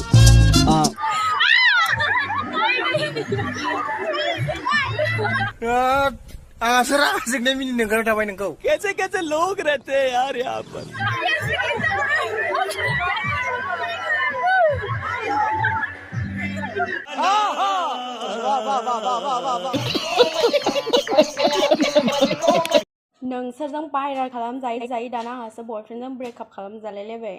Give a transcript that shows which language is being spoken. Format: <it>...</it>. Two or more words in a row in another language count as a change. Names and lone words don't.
<hi>कैसे कैसे लोग रहते हैं यार यहाँ पर।</hi> <brx>नोंसोरजों बाहेरा खालामजायै दाना आंहासो बयफ्रेन्डजों ब्रेकआप खालामजालायलायबाय।</brx>